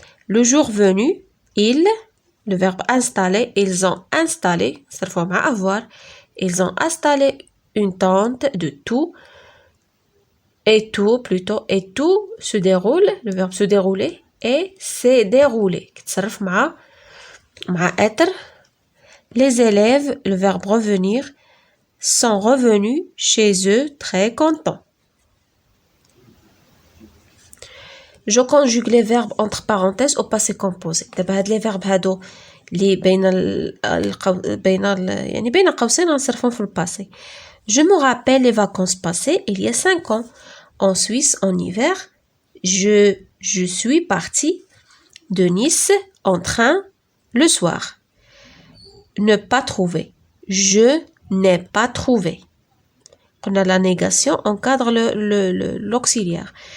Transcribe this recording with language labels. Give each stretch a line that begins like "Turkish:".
French: Le jour venu, ils, le verbe installer, ils ont installé, c'est le à avoir, ils ont installé une tente de tout, et tout plutôt, et tout se déroule, le verbe se dérouler, et s'est déroulé.
Arabic: كتصرف مع être.
French: Les élèves, le verbe revenir, sont revenus chez eux très contents. Je conjugue les verbes entre parenthèses au passé composé.
Arabic: دابا هاد
French: les verbes
Arabic: هادو اللي بين قوسين غنصرفهم في الباسي.
French: Je me rappelle les vacances passées il y a 5 ans. En Suisse, en hiver, je suis partie de Nice en train le soir. Ne pas trouver. Je n'ai pas trouvé. On a la négation, encadre l'auxiliaire.